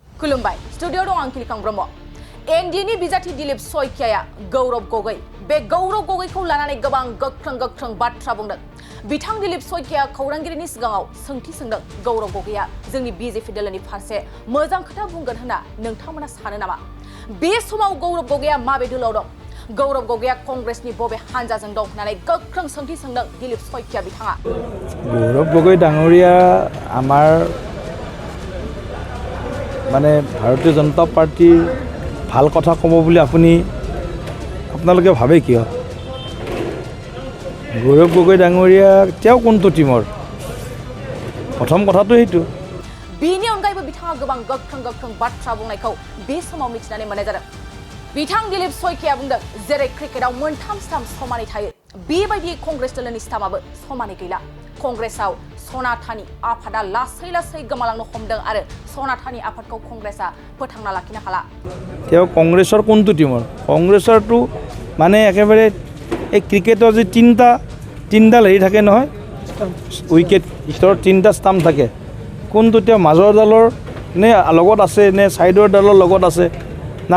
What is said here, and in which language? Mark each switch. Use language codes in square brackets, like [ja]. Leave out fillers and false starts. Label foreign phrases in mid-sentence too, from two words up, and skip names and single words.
[brx] खुलुमबाय स्टुडियो दं आं किलकां ब्रह्म एनडिएनि बिजाथि दिलीप सयकियाया गौरव गगৈ बे गौरव गगैखौ लानानै गोबां गोख्रों बाथ्रा बुंदों बिथां दिलीप सयकिया खौरांगिरिनि सिगाङाव सोंथि सोंदों गौरव गगैया जोंनि बिजेपि दलनि फारसे मोजां खोथा बुंगोन होनना नोंथांमोना सानो नामा बे समाव गौरव गगैया माबे दोलाव दं गौरव गगैया कांग्रेसनि बबे हानजाजों दं होननानै गोख्रों सोंथि सोंदों दिलीप सयकिया बिथाङा [as] गौरव गगৈ डाঙरीया আমাৰ মানে ভাৰতীয় জনতা পাৰ্টিৰ ভাল কথা ক'ব বুলি আপোনালোকে ভাবে কিয় गौरव गगৈ डाঙरीया তেওঁ কোনটো টিমৰ প্ৰথম কথাটো এইটো [brx] बेनि अनगायैबो बिथाङा गोबां गोख्रों बाथ्रा बुंनायखौ बे समाव मिथिनानै मोननाय जादों बिथां दिलीप सयकिया बुंदों जेरै क्रिकेटआव मोनथाम स्टाम्प समानै थायो बेबायदि कांग्रेस दलनि स्टाम्पआबो समानै गैला कांग्रेसआव सनाथानि आफादा लासै गोमालांनो हमदों आरो सनाथानि आफादखौ कांग्रेसआ फोथांना लाखिनो हाला [as] তেওঁ কংগ্ৰেছৰ কোনটো টিমৰ কংগ্ৰেছৰটো মানে একেবাৰে এই ক্ৰিকেটৰ যে তিনিডাল হেৰি থাকে নহয় উইকেট ষ্টৰত তিনিটা ষ্টাম্প থাকে কোনটো তেওঁ মাজৰ ডালৰ নে লগত আছে নে ছাইডৰ ডালৰ লগত আছে না